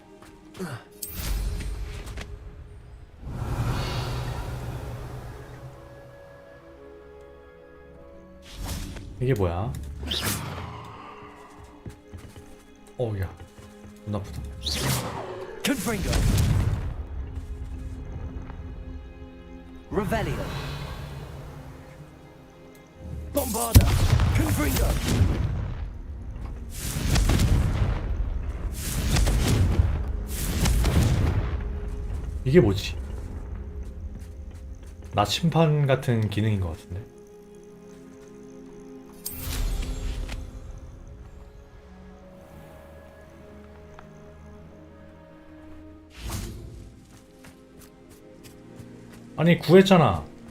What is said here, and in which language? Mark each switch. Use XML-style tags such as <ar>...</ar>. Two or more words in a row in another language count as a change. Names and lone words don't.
<ko>이게 뭐야? 어우야, 눈 아프다. Confringo. Revelio. Bombarda. Confringo. 이게 뭐지? 나침반 같은 기능인 것 같은데. 아니, 구했잖아.</ko>